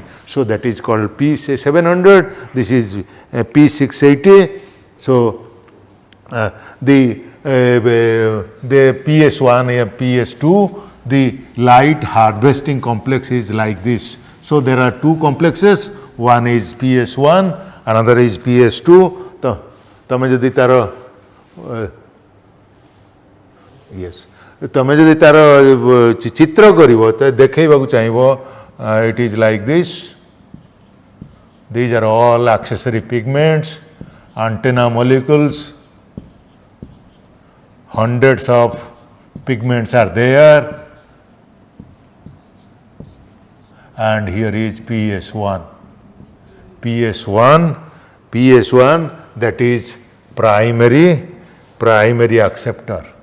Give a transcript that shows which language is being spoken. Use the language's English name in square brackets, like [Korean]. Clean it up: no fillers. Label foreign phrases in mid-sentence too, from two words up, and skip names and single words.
[English] So that is called P700. This is P680. So the PS1 and PS2, the light harvesting complex is like this. So there are two complexes, one is PS1, another is PS2. [Odia] ତୋ ତମେ ଯଦି ତାର yes ତମେ ଯଦି ତାର ଚିତ୍ର କରିବ ତୋ ଦେଖେଇବାକୁ ଚାହିଁବ [English] it is like this. These are all accessory pigments, antenna molecules, hundreds of pigments are there. And here is PS1 that is primary acceptor.